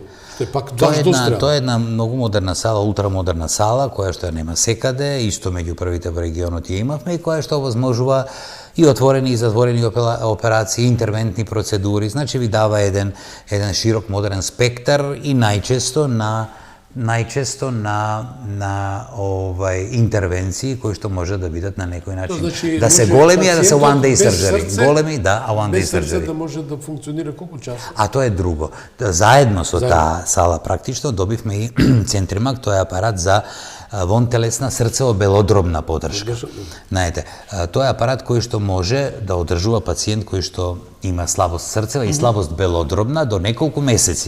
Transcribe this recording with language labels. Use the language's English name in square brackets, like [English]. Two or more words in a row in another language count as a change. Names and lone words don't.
[Macedonian] Тоа е една многу модерна сала, ултрамодерна сала, која што ја нема секаде, исто меѓу првите во регионот ја имавме и која што овозможува и отворени и затворени операции, интервентни процедури, значи ви дава еден широк модерен спектар и најчесто на интервенции кои што може да бидат на некој начин да се големи, а да се [English] one day surgery. [Macedonian] Големи, да, а [English] one day surgery. [Macedonian] Без срце да може да функционира колку часот? А тоа е друго. Заедно со таа сала практично добивме и Центримак, тоа е апарат за вонтелесна срцево-белодробна поддршка. Знаете, тоа е апарат кој што може да одржува пациент кој што има слабост срцева и слабост белодробна до неколку месеци.